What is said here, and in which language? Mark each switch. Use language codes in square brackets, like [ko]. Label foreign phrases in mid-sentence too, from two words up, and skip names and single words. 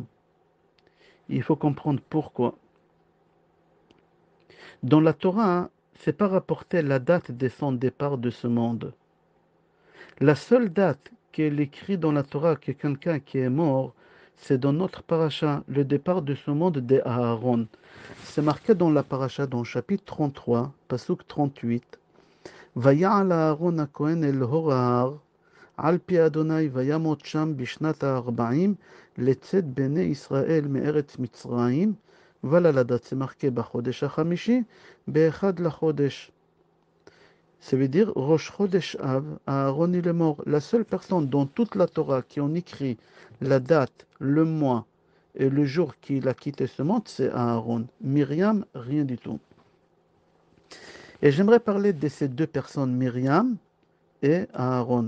[fr] Il faut comprendre pourquoi. Dans la Torah, c'est pas rapporté la date de son départ de ce monde. La seule date qu'elle écrit dans la Torah que quelqu'un qui est mort, c'est dans notre paracha, le départ de ce monde d'Aaron. C'est marqué dans la paracha, dans le chapitre 33, pasuk 38. [he] ויעל אהרון הכהן אל הור ההר, על פי אדוני וימות שם בשנת ה-40 לצאת בני ישראל מארץ מצרים, וללדת, [fr] c'est marqué [he] בחודש החמישי, באחד לחודש. [fr] Ça veut dire [he] ראש חודש אב, [fr] Aaron il est mort. La seule personne dans toute la Torah qui en écrit la date, le mois et le jour qu'il a quitté ce monde, c'est Aaron. Myriam, rien du tout. Et j'aimerais parler de ces deux personnes, Myriam et Aaron.